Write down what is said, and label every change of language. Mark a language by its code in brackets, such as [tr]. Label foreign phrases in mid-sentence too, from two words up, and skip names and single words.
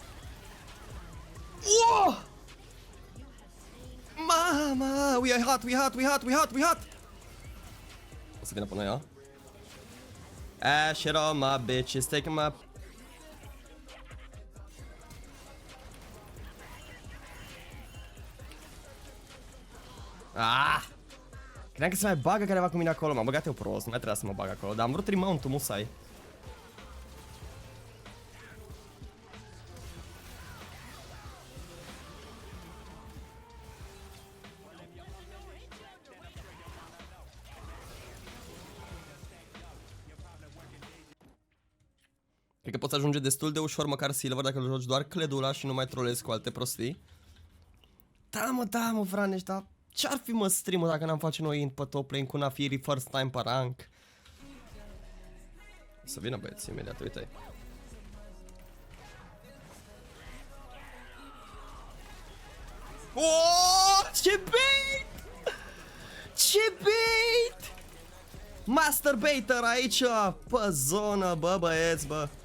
[en] Oh! Mama, we are hot, we hot, we hot, we hot, we hot. [ro] O să vină pe noi, a? [en] Shit on my bitches, taking my... [ro] Credeam că se mai bagă careva cu mine acolo, m-am băgat eu prost, nu mai trebuia să mă bag acolo, dar am vrut remount-ul, musai. Cred că poți ajunge destul de ușor măcar silver dacă îl joci doar cledula și nu mai trolezi cu alte prostii. Da mă, Vraneș, dar ce-ar fi mă stream-ul dacă n-am face noi pe [en] top lane [ro] cu Nafiri [en] first time [ro] pe rank? O să vină băieți imediat, uite-i. Oh, ce bait! Ce bait! Masturbator aici, pe zonă, bă băieți, bă.